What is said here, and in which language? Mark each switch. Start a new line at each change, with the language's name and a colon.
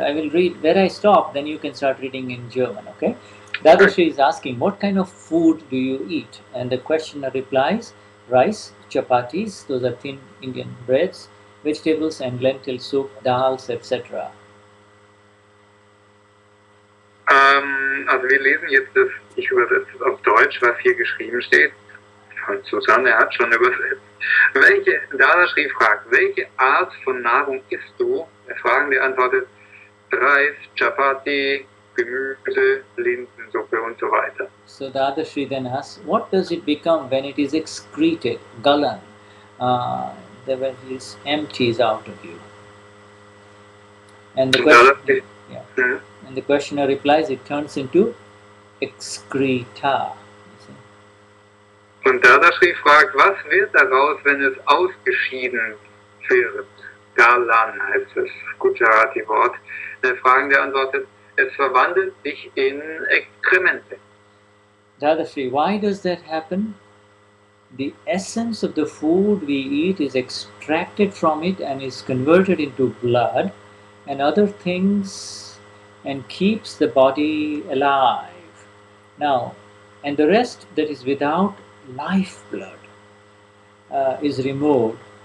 English: I will read where I stop. Then you can start reading in German. Okay. Dadashri is asking, what kind of food do you eat? And the questioner replies, rice, chapatis, those are thin Indian breads, vegetables and lentil soup, dals, etc.
German: Also wir lesen jetzt das, ich übersetze es auf Deutsch, was hier geschrieben steht. Von Susanne hat schon übersetzt. Dadashri fragt, welche Art von Nahrung isst du? Der Fragende antwortet, Reis, Chapati, Gemüse, Linsensuppe und so weiter.
English: So Dadashri then asks, what does it become when it is excreted, galan, when it empties out of you? And the question, and the questioner replies, it turns into excreta.
German: Und Dadashri fragt, was wird daraus, wenn es ausgeschieden wird? Galan heißt das Gujarati-Wort. Der Fragende antwortet, es verwandelt sich in Exkremente.
English: Dadashri, why does that happen? The essence of the food we eat is extracted from it and is converted into blood and other things and keeps the body alive. Now, and the rest that is without lifeblood is removed.